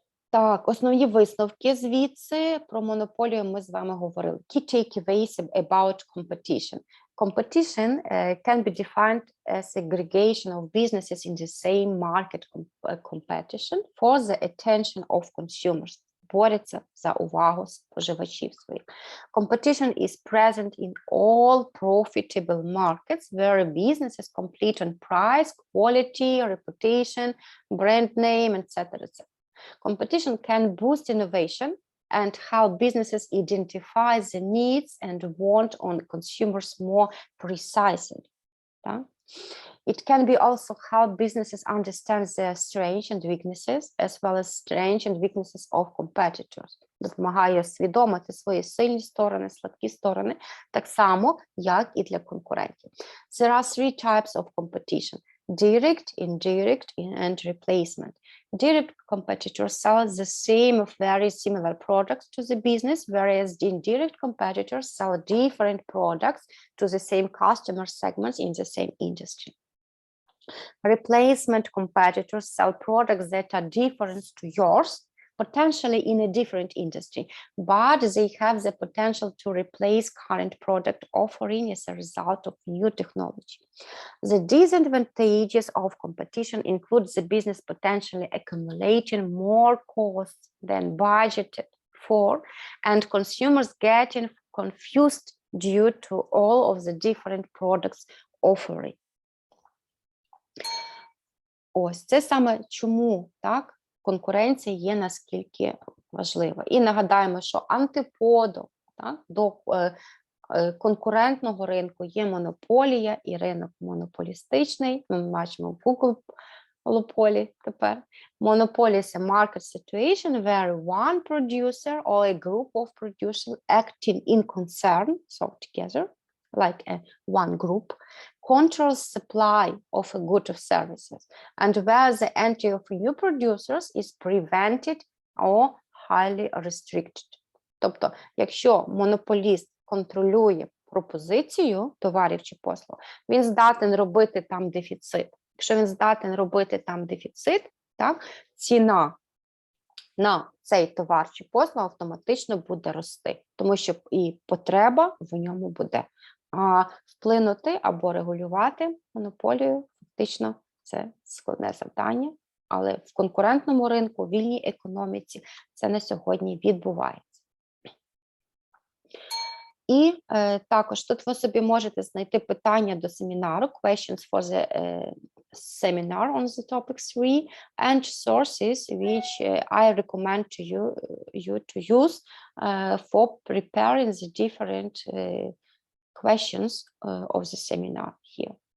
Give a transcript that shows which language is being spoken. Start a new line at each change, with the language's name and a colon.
Ukrainian: Так, основні висновки звідси про монополію ми з вами говорили.
English: Key takeaways about competition. Competition can be defined as aggregation of businesses in the same market competition for the attention of consumers.
Ukrainian: Борються за увагу споживачів своїх.
English: Competition is present in all profitable markets where businesses compete on price, quality, reputation, brand name, etc. Competition can boost innovation and how businesses identify the needs and want on consumers more precisely. Так? It can be also how businesses understand their strengths and weaknesses, as well as strengths and weaknesses of competitors.
Ukrainian: Допомагає усвідомити свої сильні сторони, слабкі сторони, так само, як і для конкурентів.
English: There are three types of competition: direct, indirect, and replacement. Direct competitors sell the same or very similar products to the business, whereas the indirect competitors sell different products to the same customer segments in the same industry. Replacement competitors sell products that are different to yours, potentially in a different industry, but they have the potential to replace current product offering as a result of new technology. The disadvantages of competition include the business potentially accumulating more costs than budgeted for, and consumers getting confused due to all of the different products offering.
Ukrainian: Ось це саме чому так конкуренція є наскільки важлива. І нагадаємо, що антиподом так, до конкурентного ринку є монополія і ринок монополістичний. Ми бачимо в Google монополі тепер.
English: Monopoly is a market situation where one producer or a group of producers acting in concern, so together, like one group, controls supply of a good or services, and where the entry of new producers is prevented or highly restricted.
Ukrainian: Тобто, якщо монополіст контролює пропозицію товарів чи послуг, він здатен робити там дефіцит. Якщо він здатен робити там дефіцит, так, ціна на цей товар чи послугу автоматично буде рости, тому що і потреба в ньому буде. А вплинути або регулювати монополію фактично це складне завдання, але в конкурентному ринку, в вільній економіці це на сьогодні відбувається. І також тут ви собі можете знайти питання до семінару,
English: questions for the seminar on the topic 3, and sources which I recommend to you to use for preparing the different questions of the seminar here.